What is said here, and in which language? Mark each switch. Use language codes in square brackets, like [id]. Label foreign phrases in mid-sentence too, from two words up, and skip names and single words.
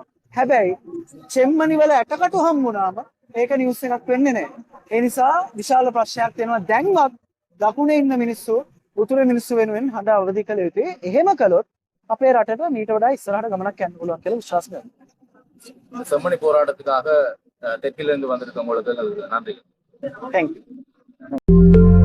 [si] හැබැයි චෙම්මනි වල ඇටකටු හම්බුනාම ඒක නිවුස් එකක් වෙන්නේ නැහැ. ඒ නිසා විශාල ප්‍රශ්නයක් තියෙනවා. දැන්වත් දකුණේ ඉන්න මිනිස්සු උතුරේ මිනිස්සු වෙනුවෙන් හඬ අවදි කළ යුතුයි. එහෙම කළොත් අපේ රටට මීට වඩා ඉස්සරහට ගමනක් යන්න පුළුවන් කියලා විශ්වාස කරනවා. [ta] செம்மணி போராட்டத்துக்காக தெற்கிலிருந்து வந்திருக்க உங்களுக்கு நன்றி. [en] Thank you.